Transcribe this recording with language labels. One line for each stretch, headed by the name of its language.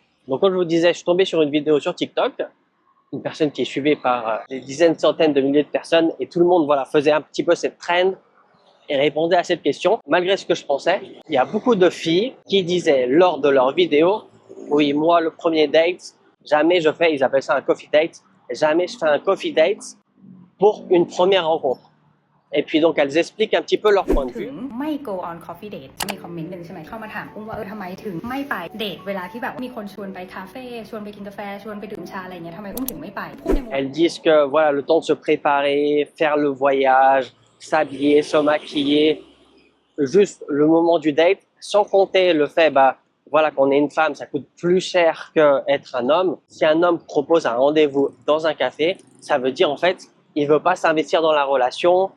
French: Donc comme je vous disais, je suis tombé sur une vidéo sur TikTok, une personne qui est suivie par des dizaines, centaines de milliers de personnes et tout le monde voilà, faisait un petit peu cette trend et répondait à cette question. Malgré ce que je pensais, il y a beaucoup de filles qui disaient lors de leur vidéo, oui, moi le premier date, jamais je fais, ils appellent ça un coffee date, jamais je fais un coffee date pour une première rencontre. Et puis donc elles expliquent un petit peu leur point de vue.
Thai: ไม่
English: go on coffee date
Thai: มีคอมเมนต์หนึ่งใช่ไหมเข้ามาถามอุ้มว่าทำไมถึงไม่ไปเดทเวลาที่แบบมีคนชวนไปคาเฟ่ชวนไปกินกาแฟชวนไปดื่มชาอะไรเงี้ยทำไมอุ้มถึงไม่ไปพูดในมุม
French: Elles disent que voilà le temps de se préparer, faire le voyage, s'habiller, se maquiller, juste le moment du date, sans compter le fait voilà qu'on est une femme, ça coûte plus cher qu'être un homme. Si un homme propose un rendez-vous dans un café, ça veut dire en fait il veut pas s'investir dans la relation.